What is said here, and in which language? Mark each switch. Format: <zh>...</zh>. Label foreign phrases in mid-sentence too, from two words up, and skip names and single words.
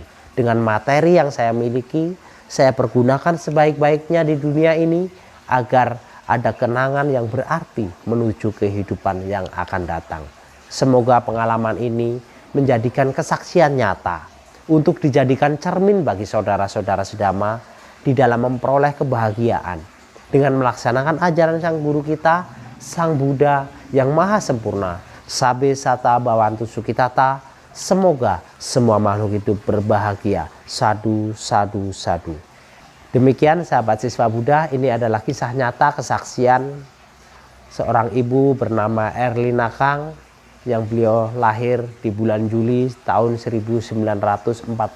<id>Dengan materi yang saya miliki, saya pergunakan sebaik-baiknya di dunia ini agar ada kenangan yang berarti menuju kehidupan yang akan datang. Semoga pengalaman ini menjadikan kesaksian nyata untuk dijadikan cermin bagi saudara-saudara sedama di dalam memperoleh kebahagiaan dengan melaksanakan ajaran Sang Guru kita, Sang Buddha yang maha sempurna.</id> <pi>Sabe sata bawantu sukitata.</pi> <id>Semoga semua makhluk hidup berbahagia.</id> <pi>Sadu, sadu, sadu.</pi> <id>Demikian sahabat siswa Buddha, ini adalah kisah nyata kesaksian seorang ibu bernama Erlina Kang yang beliau lahir di bulan Juli tahun 1944.</id>